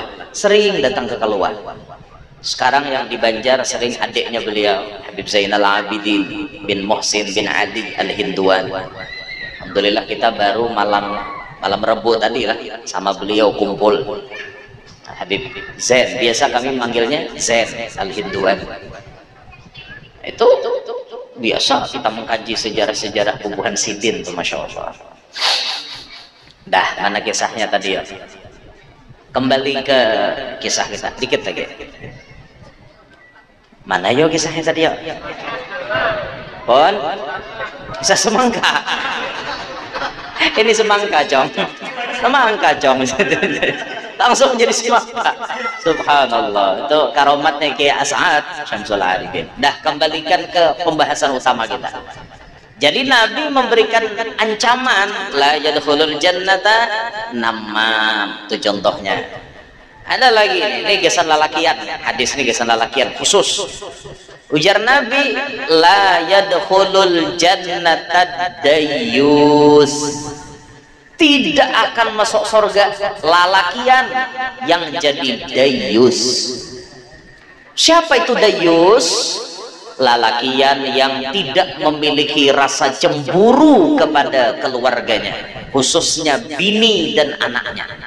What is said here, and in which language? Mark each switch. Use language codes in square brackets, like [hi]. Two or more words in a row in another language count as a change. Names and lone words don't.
[bjn] Sering datang ke keluar. Sekarang yang di Banjar sering adiknya beliau, Habib Zainal Abidin bin Muhsin bin Adi Al-Hinduan. Alhamdulillah kita baru malam Rebo tadi lah sama beliau kumpul. Habib Zain, biasa kami manggilnya Zain Al-Hinduan. Itu biasa kita mengkaji sejarah-sejarah Bubuhan Sidin tuh, Masya Allah. Dah, mana kisahnya tadi ya? Kembali ke kisah kita dikit lagi. Mana yo kisahnya tadi ya? Pon, kisah semangka. Ini semangka cong, langsung jadi semangka. Subhanallah, itu karomatnya Kiai As'ad Syamsul Arifin. Dah, kembalikan ke pembahasan utama kita. Jadi Nabi memberikan ancaman [ar] لا يدخل الجنة نمام, [bjn] itu contohnya. Ada lagi, ini gesan lalakian, hadis ini gesan lalakian khusus. Ujar Nabi, [ar] لا يدخل الجنة ديوث, [bjn] tidak akan masuk surga lalakian yang jadi dayyus. Siapa itu dayyus? Lalakian yang tidak memiliki rasa cemburu kepada keluarganya, khususnya bini dan anaknya.